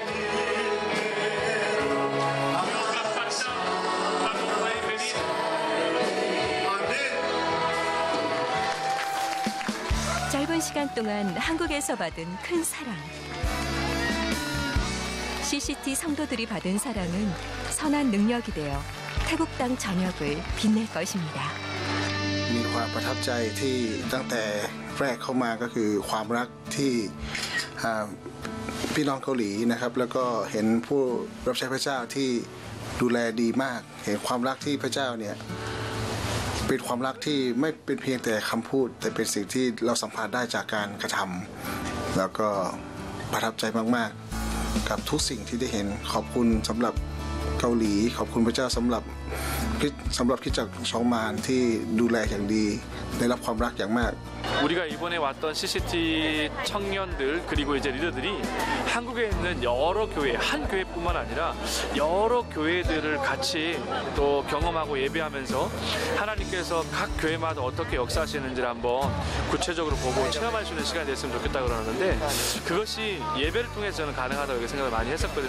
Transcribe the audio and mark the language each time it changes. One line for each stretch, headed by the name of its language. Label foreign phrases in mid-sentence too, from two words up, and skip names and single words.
Korean: 짧은 시간 동안 한국에서 받은 큰 사랑. CCT 성도들이 받은 사랑은 선한 능력이 되어 태국 땅 전역을 빛낼 것입니다.
Thai: มีความประทับใจที่ตั้งแต่แรกเข้ามาก็คือความรักที่พี่น้องเกาหลีนะครับแล้วก็เห็นผู้รับใช้พระเจ้า ที่ดูแลดีมากเห็นความรักที่พระเจ้าเนี่ยเป็นความรักที่ไม่เป็นเพียงแต่คำพูดแต่เป็นสิ่งที่เราสัมผัสได้จากการกระทำแล้วก็ประทับใจมากๆกับทุกสิ่งที่ได้เห็นขอบคุณสำหรับเกาหลีขอบคุณพระเจ้าสำหรับคริสตจักรชองมานที่ดูแลอย่างดีได้รับความรักอย่างมาก
Korean: 우리가 이번에 왔던 CCT 청년들 그리고 이제 리더들이 한국에 있는 여러 교회, 한 교회뿐만 아니라 여러 교회들을 같이 또 경험하고 예배하면서 하나님께서 각 교회마다 어떻게 역사하시는지를 한번 구체적으로 보고 체험할 수 있는 시간이 됐으면 좋겠다 그러는데 그것이 예배를 통해서 저는 가능하다고 이렇게 생각을 많이 했었거든요.